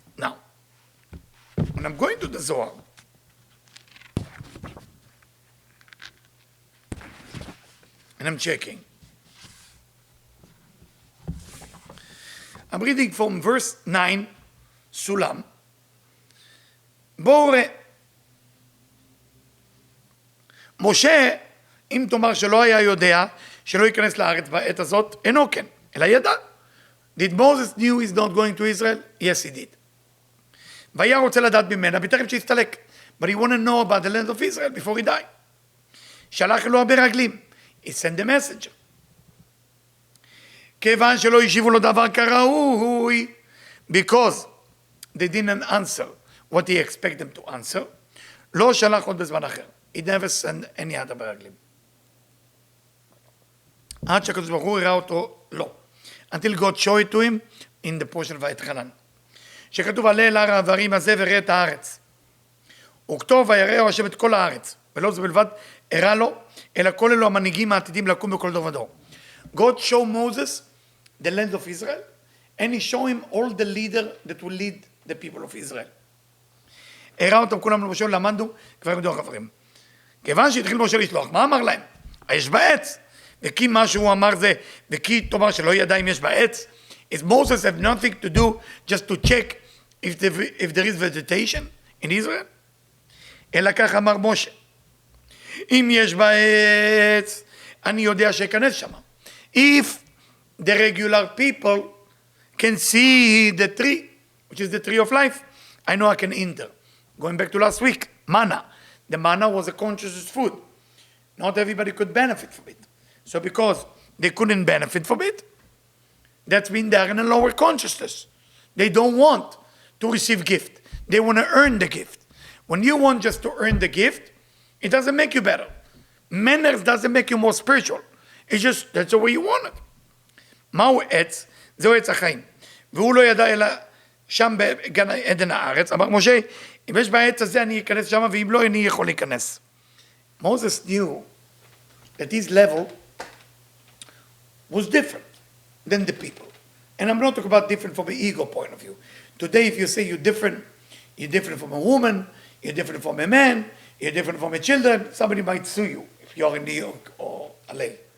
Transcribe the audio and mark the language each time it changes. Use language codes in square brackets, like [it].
[en] Now, when I'm going to the Zohar, and I'm checking. I'm reading from verse 9, Sulam. [he] בואו ראה. משה, אם תאמר שלא היה יודע, שלא ייכנס לארץ בעת הזאת, אינו כן, אלא ידע. [en] Did Moses knew he's not going to Israel? Yes, he did. [he] והיה רוצה לדעת ממנה, בטרם שהסתלק. [en] But he wanted to know about the land of Israel before he died. [he] שלח לו המרגלים. [en] He sent the messenger. [he] כיוון שלא השיבו לו דבר כראוי, [en] because they didn't answer what he expected them to answer, [he] לא שלח עוד בזמן אחר. [en] He never sent any other מרגלים. [he] עד שהקדוש ברוך הוא הראה אותו, לא. [en] Until God showed it to him in the portion of ויתחנן. [he] שכתוב עלה אל הר העברים הזה וראה את הארץ. וכתוב ויראהו השם את כל הארץ. ולא זה בלבד הראה לו, אלא כל אלו המנהיגים העתידים לקום בכל דור ודור. [en] God showed Moses the land of Israel, and he showed him all the leader that will lead the people of Israel. [he] הראה אותם כולם למשה ולמדנו כבר ידעו החברים. כיוון שהתחיל משה לשלוח, מה אמר להם? היש בעץ. וכי מה שהוא אמר זה, וכי תאמר שלא ידע אם יש בעץ, [en] is Moses have nothing to do just to check if there is vegetation in Israel? [he] אלא כך אמר משה, אם יש בעץ, אני יודע שיכנס שם. [en] If the regular people can see the tree, which is the tree of life, I know I can enter. Going back to last week, manna. The manna was a conscious food. Not everybody could benefit from it. So because they couldn't benefit from it, that's been there in a lower consciousness. They don't want to receive gift. They want to earn the gift. When you want just to earn the gift, it doesn't make you better. Manners doesn't make you more spiritual. It's just, that's the way you want it. [he] מהו עץ? זהו עץ החיים. והוא לא ידע אלא שם בגן עדן הארץ. אמר משה, אם יש בעץ הזה אני אכנס שם, ואם לא אני יכול להיכנס. [en] Moses knew that his level was different than the people. And I'm not talking about different from an ego point of view. Today, if you say you're different from a woman, you're different from a man, you're different from a children, somebody might sue you if you're in New York or LA.